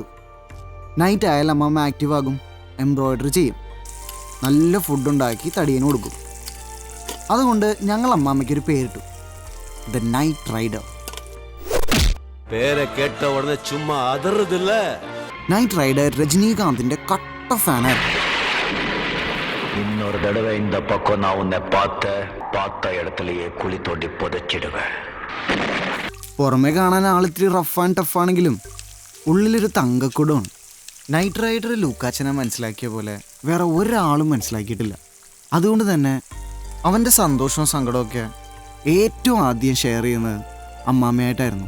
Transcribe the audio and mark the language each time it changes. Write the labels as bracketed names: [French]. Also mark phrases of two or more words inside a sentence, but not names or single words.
[Malayalam] നൈറ്റ് ആയാൽ അമ്മാമ്മ ആക്റ്റീവ് ആകും, എംബ്രോയിഡറി ചെയ്യും, നല്ല ഫുഡ് ഉണ്ടാക്കി തടിയന് കൊടുക്കും. അതുകൊണ്ട് ഞങ്ങൾ അമ്മാമ്മയ്ക്കൊരു പേരിട്ടു, ദ നൈറ്റ് റൈഡർ. പേരെ കേട്ട ഉടനെ ചുമ്മാ അതറുതില്ല. നൈറ്റ് റൈഡർ രജനീകാന്തിന്റെ കട്ട ഫാനായിരുന്നു. [Tamil] இன்னொரு தடவை இந்த பக்கம் நான் உன்னை பார்த்த இடத்துலயே குழி தோண்டி புதைச்சிடுவேன். [Malayalam] പുറമെ കാണാൻ ആളിത്തിരി [English] rough and tough [Malayalam] ഉള്ളിലൊരു തങ്കക്കുടമാണ്. നൈറ്റ് റൈഡർ ലൂക്കാച്ചനെ മനസ്സിലാക്കിയ പോലെ വേറെ ഒരാളും മനസ്സിലാക്കിയിട്ടില്ല. അതുകൊണ്ട് തന്നെ അവൻ്റെ സന്തോഷവും സങ്കടമൊക്കെ ഏറ്റവും ആദ്യം ഷെയർ ചെയ്യുന്നത് അമ്മാമ്മയായിട്ടായിരുന്നു.